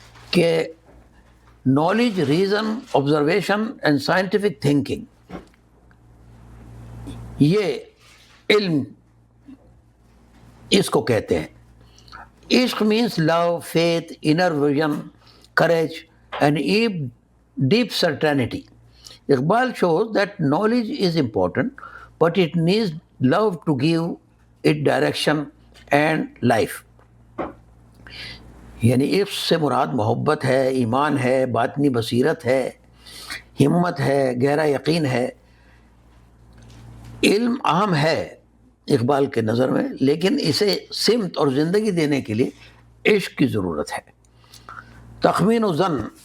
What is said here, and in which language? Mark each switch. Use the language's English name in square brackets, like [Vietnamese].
[English] کہ knowledge, reason, observation and scientific thinking, [Urdu] یہ علم اس کو کہتے ہیں۔ [English] عشق means love, faith, inner vision, courage and deep certainty. Iqbal shows that knowledge is important, but it needs love to give it direction and life. [Urdu] یعنی عشق سے مراد محبت ہے، ایمان ہے، باطنی بصیرت ہے، ہمت ہے، گہرا یقین ہے۔ علم اہم ہے اقبال کے نظر میں، لیکن اسے سمت اور زندگی دینے کے لیے عشق کی ضرورت ہے۔ تخمین و ظن،